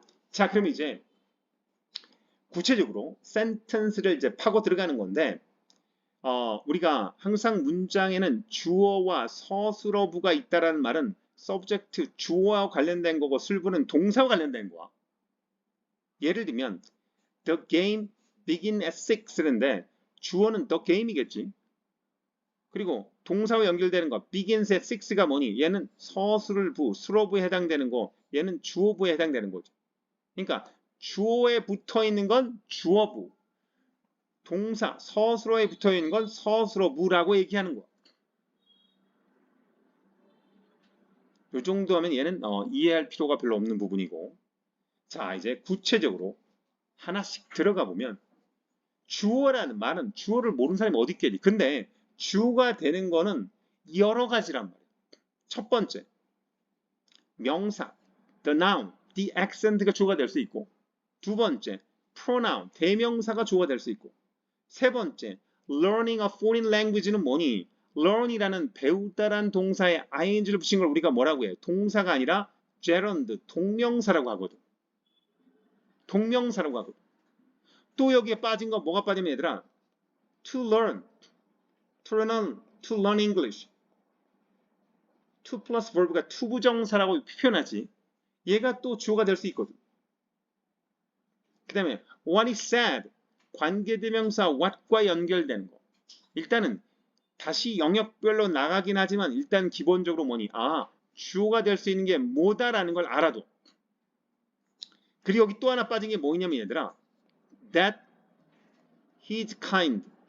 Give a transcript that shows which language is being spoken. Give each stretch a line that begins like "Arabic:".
Korean: 자, 그럼 이제 구체적으로 센텐스를 이제 파고 들어가는 건데 우리가 항상 문장에는 주어와 서술어부가 있다라는 말은 subject, 주어와 관련된 거고 술부는 동사와 관련된 거야. 예를 들면
English: The game begin at 6
Korean: 인데 주어는
English: the game
Korean: 이겠지. 그리고 동사와 연결되는 거
English: begins at 6
Korean: 가 뭐니? 얘는 서술부, 수어부에 해당되는 거 얘는 주어부에 해당되는 거죠. 그러니까 주어에 붙어있는 건 주어부, 동사, 서술어에 붙어있는 건 서술어부라고 얘기하는 거야. 이 정도 하면 얘는 이해할 필요가 별로 없는 부분이고 자 이제 구체적으로 하나씩 들어가 보면 주어라는 말은 주어를 모르는 사람이 어디 있겠니? 근데 주어가 되는 거는 여러 가지란 말이에요. 첫 번째, 명사, the noun, the accent가 주어가 될 수 있고 두 번째, pronoun, 대명사가 주어가 될 수 있고 세 번째,
English: learning a foreign language
Korean: 는 뭐니? learn이라는 배우다란 동사에 ing를 붙인 걸 우리가 뭐라고 해? 동사가 아니라 gerund, 동명사라고 하거든. 동명사라고 하거든. 또 여기에 빠진 거 뭐가 빠지면 얘들아?
English: to learn, to learn English.
Korean: to plus verb가 to 부정사라고 표현하지. 얘가 또 주어가 될 수 있거든. 그 다음에
English: what is said,
Korean: 관계대명사 what과 연결되는 거. 일단은 다시 영역별로 나가긴 하지만 일단 기본적으로 뭐니? 주어가 될 수 있는 게 뭐다라는 걸 알아도. 그리고 여기 또 하나 빠진 게 뭐냐면 얘들아
English: that he's kind.